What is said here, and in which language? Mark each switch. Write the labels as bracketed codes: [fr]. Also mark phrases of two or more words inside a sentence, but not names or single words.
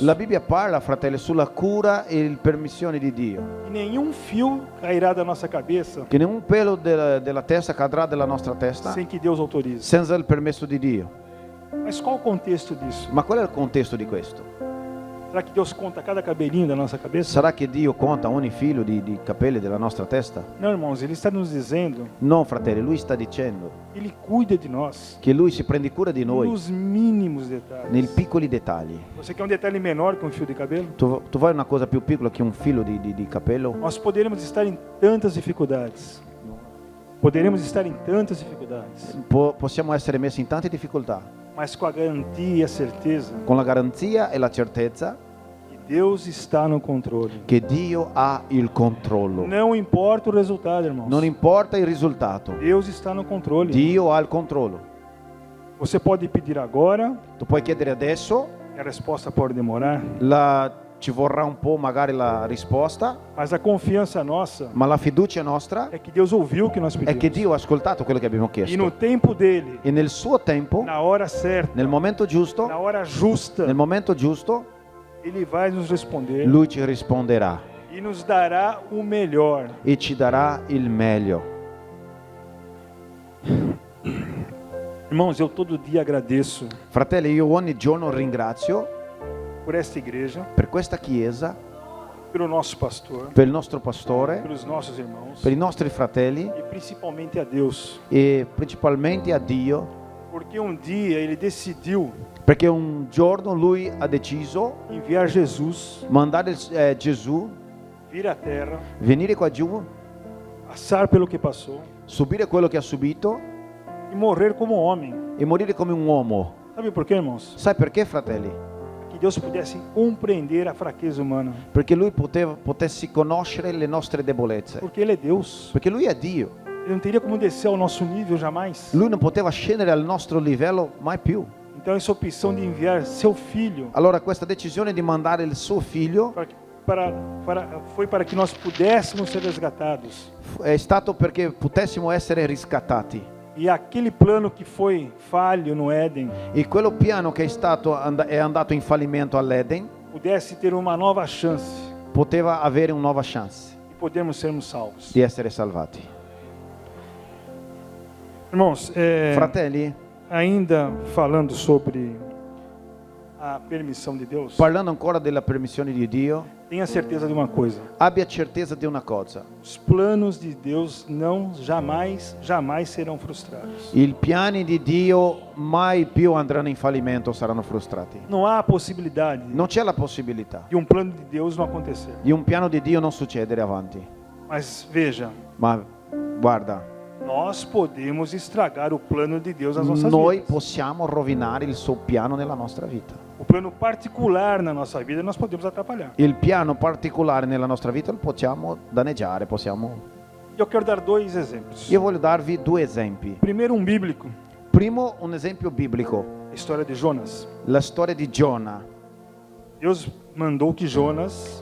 [it] La Bibbia parla, fratelli, sulla cura e la permissione di Dio. [pt] E nenhum fio cairá da nossa cabeça [it] Che nenhum pelo della testa cadrà della nostra testa [pt] sem que Deus autorize. [it] senza il permesso di Dio. [pt] Mas qual o contexto disso? [it] Ma qual è il contesto di questo? [pt] Será que Deus conta cada cabelinho da nossa cabeça? [it] Sarà che Dio conta ogni filo di capelli della nostra testa? [pt] Não, irmãos, Ele está nos dizendo [it] No, fratelli, Lui sta dicendo [pt] que Ele cuida de nós [it] che Lui si prende cura di noi [pt] nos mínimos detalhes. [it] nei piccoli dettagli. [pt] Você quer um detalhe menor que um fio de cabelo? [it] Tu vuoi una cosa più piccola che un filo di capello? [pt] Nós poderemos estar em tantas dificuldades. Poderemos estar em tantas dificuldades, [it] Possiamo essere messi in tante difficoltà, [pt] mas com a garantia e a certeza [it] con la garanzia e la certezza [pt] que Deus está no controle. [it] che Dio ha il controllo. [pt] Não importa o resultado, irmãos. [it] Non importa il risultato, [pt] Deus está no controle. [it] Dio ha il controllo. [pt] Você pode pedir agora, [it] Tu puoi chiedere adesso, [pt] e a resposta pode demorar, [it] ci vorrà un po' magari la risposta, [pt] mas a confiança nossa [it] ma la fiducia nostra [pt] é que Deus ouviu o que nós [it] è che [pt] pedimos. [it] Dio ha ascoltato quello che abbiamo [pt] E [it] chiesto. [pt] no tempo dele, [it] E nel suo tempo, [pt] na hora certa, [it] nel momento giusto, [pt] na hora justa, [it] nel momento giusto, [pt] ele vai nos responder [it] Lui ci risponderà [pt] e nos dará o melhor. [it] e ci darà il meglio. [pt] Irmãos, eu todo dia agradeço [it] Fratelli, io ogni giorno ringrazio [pt] por esta igreja, [it] per questa chiesa, [pt] pelo nosso pastor, [it] per il nostro pastore, [pt] pelos nossos irmãos [it] per i nostri fratelli [pt] e principalmente a Deus, [it] e principalmente a Dio, [pt] porque um dia ele decidiu [it] perché un giorno Lui ha deciso [pt] enviar Jesus [it] mandare Gesù [pt] vir à terra, [it] venire qua giù, [pt] passar pelo que passou [it] subire quello che ha subito [pt] e morrer como homem. [it] e morire come un uomo. [pt] Sabe por quê, irmãos? [it] Sai perché, fratelli? [pt] Que Deus pudesse compreender a fraqueza humana, [it] Perché Lui potesse conoscere le nostre debolezze. [pt] porque Ele é Deus. [it] Perché Lui è Dio. [pt] Ele não teria como descer ao nosso nível jamais. [it] Lui non poteva scendere al nostro livello mai più. [pt] Então essa opção de enviar seu filho [it] Allora questa decisione di mandare il suo figlio [pt] foi para que nós pudéssemos ser resgatados. [it] è stato perché potessimo essere riscattati. [pt] E aquele plano que foi falho no Éden [it] E quello piano che è andato in fallimento all'Eden [pt] pudesse ter uma nova chance [it] poteva avere una nuova chance [pt] e podermos sermos salvos. [it] di essere salvati. [pt] Irmãos, [it] Fratelli, [pt] ainda falando sobre a permissão de Deus, [it] parlando ancora della permissione di Dio, [pt] tenha certeza de uma coisa: [it] abbia certezza di una cosa. [pt] os planos de Deus não jamais serão frustrados. [it] I piani di Dio mai più andranno in fallimento, saranno frustrati. [pt] Não há a possibilidade [it] Non c'è la possibilità [pt] de um plano de Deus não acontecer. [it] di un piano di Dio non succedere avanti. [pt] Mas veja, [it] Ma guarda, [pt] nós podemos estragar o plano de Deus nas nossas [it] noi [pt] vidas. [it] possiamo rovinare il suo piano nella nostra vita. [pt] O plano particular na nossa vida nós podemos atrapalhar. [it] Il piano particolare nella nostra vita lo possiamo danneggiare, [pt] Eu quero dar dois exemplos. [it] Io voglio darvi due esempi. [pt] Primeiro, um bíblico, [it] Primo, un esempio biblico, [pt] a história de Jonas. [it] la storia di Giona. [pt] Deus mandou que Jonas